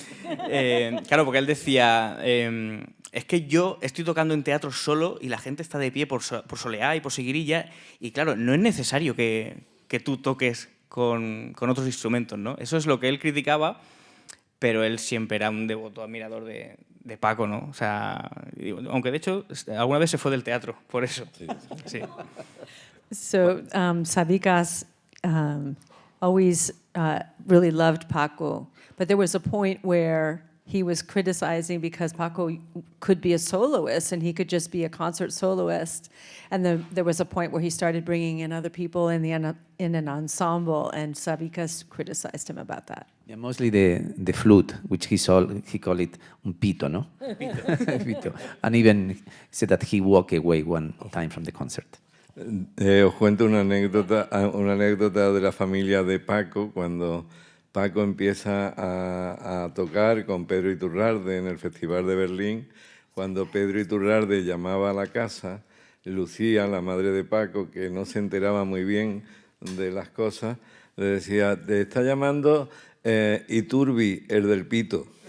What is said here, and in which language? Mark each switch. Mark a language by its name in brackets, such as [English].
[Spanish] Claro, porque él decía, es que yo estoy tocando en teatro solo y la gente está de pie por soleá y por seguirilla, y claro, no es necesario que tú toques con otros instrumentos, ¿no? Eso es lo que él criticaba, pero él siempre era un devoto admirador de Paco, ¿no? O sea, aunque de hecho alguna vez se fue del teatro, por eso. Sí. Sí. [English] So Sabicas always really loved Paco, but there was a point where he was criticizing because Paco could be a soloist and he could just be a concert soloist. And then there was a point where he started bringing in other people in an ensemble, and Sabicas criticized him about that. Yeah, mostly the flute, which he called it [Spanish] un pito, no? [English] Pito. And even said that he walked away one time from the concert. [Spanish] Os cuento una anécdota de la familia de Paco, cuando Paco empieza a tocar con Pedro Iturralde en el Festival de Berlín. Cuando Pedro Iturralde llamaba a la casa, Lucía, la madre de Paco, que no se enteraba muy bien de las cosas, le decía: te está llamando Iturbi, el del pito.